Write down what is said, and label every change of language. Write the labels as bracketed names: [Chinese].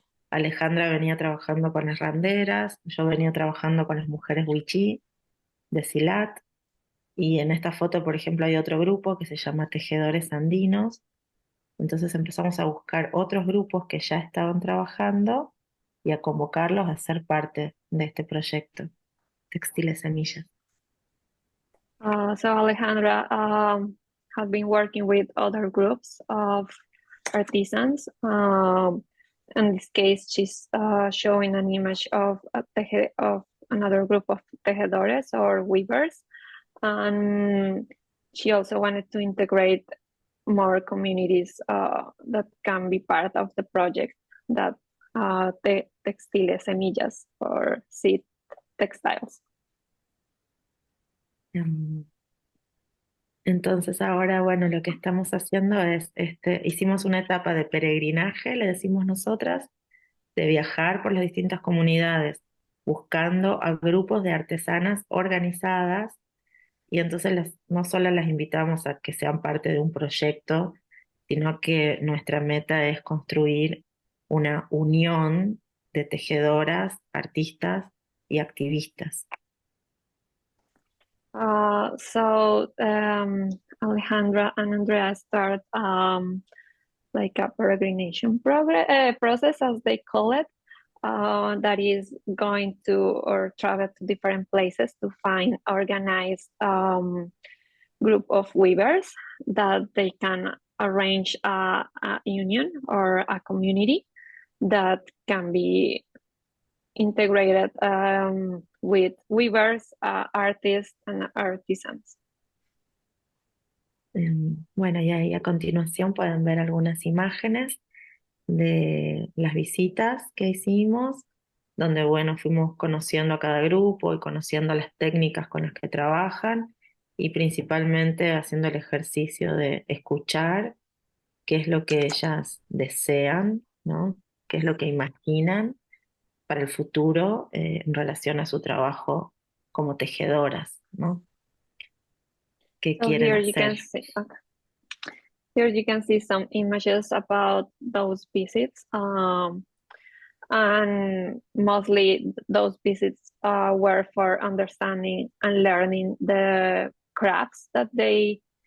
[Spanish] Alejandra venía trabajando con las randeras, yo venía trabajando con las mujeres wichí de Silat, y en esta foto, por ejemplo, hay otro grupo que se llama Tejedores Andinos. Entonces empezamos a buscar otros grupos que ya estaban trabajando y a convocarlos a ser parte de este proyecto, Textiles Semillas. [English] So Alejandra has been working with other groups of artisans. In this case, she's showing an image of another group of tejedores or weavers. And she also wanted to integrate more communities that can be part of the project, that Textiles Semillas or seed textiles. [Spanish] Entonces ahora, bueno, lo que estamos haciendo es, hicimos una etapa de peregrinaje, le decimos nosotras, de viajar por las distintas comunidades, buscando a grupos de artesanas organizadas, y entonces no solo las invitamos a que sean parte de un proyecto, sino que nuestra meta es construir una unión de tejedoras, artistas y activistas. [English] So Alejandra and Andrea start like a peregrination process, as they call it, that is going to or travel to different places to find organized group of weavers that they can arrange a union or a community that can be integrated with weavers, artists, and artisans. [Spanish] Bueno, y ahí a continuación pueden ver algunas imágenes de las visitas que hicimos, donde, bueno, fuimos conociendo a cada grupo y conociendo las técnicas con las que trabajan, y principalmente haciendo el ejercicio de escuchar qué es lo que ellas desean, ¿no? Qué es lo que imaginan para el futuro en relación a su trabajo como tejedoras, ¿no? ¿Qué [English] So [Spanish] quieren [English] here [Spanish] hacer? [English] you can see, here you can see some images about those visits, and mostly those visits were for understanding and learning the crafts that they